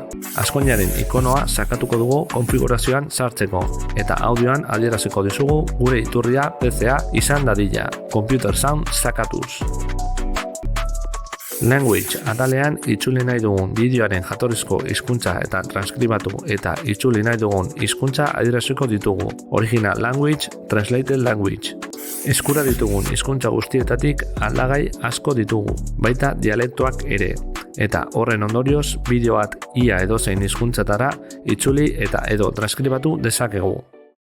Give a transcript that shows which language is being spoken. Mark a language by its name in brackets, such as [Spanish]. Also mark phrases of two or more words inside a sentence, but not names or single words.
[Basque] Azkoinaren ikonoa sakatuko dugu konfigurazioan sartzeko, eta audioan adieraziko dizugu gure iturria PCA izan dadila, [English] Computer Sound [Basque] sakatuz. Language atalean itzuli nahi dugun bideoaren jatorrizko hizkuntza eta transkribatu eta itzuli nahi dugun hizkuntza adieraziko ditugu. [English] Original language, translated language. [Basque] Eskura ditugun hizkuntza guztietatik aldagai asko ditugu, baita dialektoak ere. Eta horren ondorioz, bideo bat ia edozein hizkuntzatara itzuli eta edo transkribatu dezakegu.